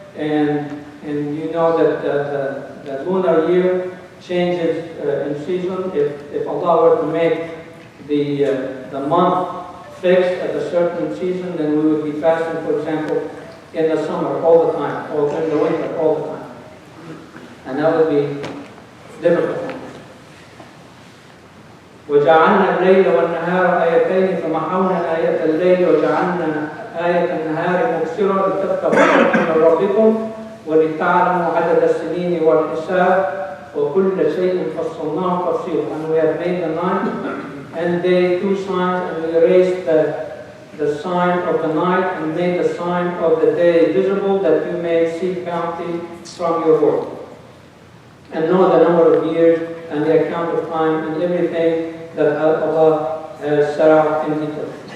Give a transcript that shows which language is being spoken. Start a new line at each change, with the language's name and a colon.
English: And you know that the lunar year changes in season. If Allah were to make the month fixed at a certain season, then we would be fasting, for example, in the summer all the time, or in the winter all the time. And that would be difficult.
Arabic: وجعلنا الليل والنهار آيتين فمحونا آية الليل وجعلنا آية النهار مبصرة لتتقوا من ربكم ولتعلموا عدد السنين والحساب وكل شيء فصلناه تفصيلا.
English: And we have made the night and day 2 signs, and we erased the sign of the night and made the sign of the day visible, that you may seek bounty from your Lord and know the number of years and the account of time and everything that Allah has set out in detail.